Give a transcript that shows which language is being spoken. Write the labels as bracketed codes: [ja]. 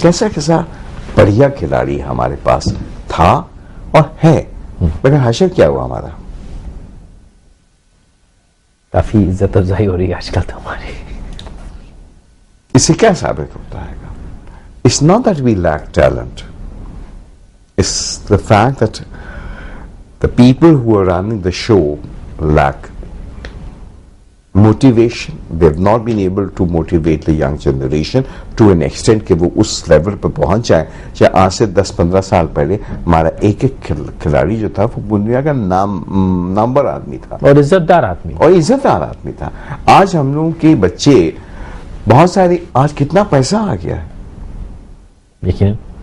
[ur] کیسا بڑھیا کھلاڑی ہمارے پاس تھا اور ہے, مگر حشر کیا ہوا ہمارا. کافی عزت افزائی ہو رہی ہے آج کل تو ہماری. اس سے کیا ثابت ہوتا ہے گا؟ [en] It's not that we lack talent. It's the fact that the people who are running the show lack motivation. They've not been able to motivate the young generation to an extent [ur] کہ وہ اس level پہ پہنچ جائیں. چاہے آج سے 10-15 سال پہلے ہمارا ایک کھلاڑی جو تھا وہ دنیا کا نامور آدمی تھا اور عزت دار آدمی تھا. آج ہم لوگوں کے بچے بہت سارے, آج کتنا پیسہ آ گیا ہے. لیکن